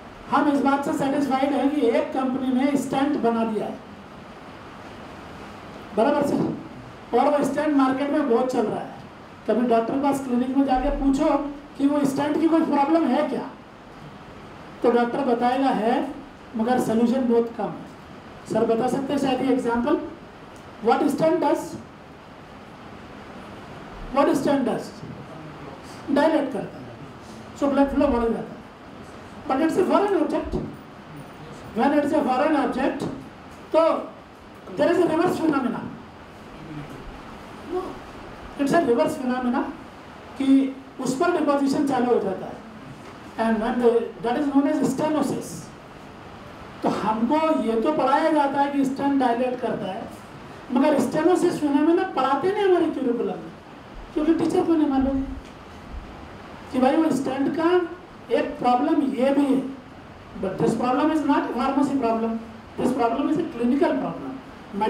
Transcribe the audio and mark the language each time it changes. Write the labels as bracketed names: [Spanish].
[Hindi] हम इस बात से सेटिस्फाइड हैं कि एक कंपनी ने स्टेंट बना दिया है, बराबर से, और वो स्टेंट मार्केट में बहुत चल रहा है। कभी डॉक्टर के पास क्लिनिक में जाके पूछो कि वो स्टेंट की कोई प्रॉब्लम है क्या, तो डॉक्टर बताएगा है मगर सोल्यूशन बहुत कम है। सर बता सकते हैं शायद example, [English] What stent does? What stent does? Dilate [Hindi] करता है, [English] so blood flow [Hindi] बढ़ जाता है, [English] but it's a foreign object. When it's a foreign object, तो there is a reverse phenomena. No, it's a reverse phenomena [Hindi] कि उस पर [English] deposition [Hindi] चालू हो जाता है, [English] and when that is known as stenosis. [Hindi] तो हमको ये तो पढ़ाया जाता है कि stent dilate करता है, मगर stenosis phenomena पढ़ाते नहीं हमारे curriculum में, क्योंकि टीचर को नहीं मालूम कि भाई वो स्टेंट का एक प्रॉब्लम ये भी है, [English] But this problem is not a pharmacy problem, this problem is a clinical problem.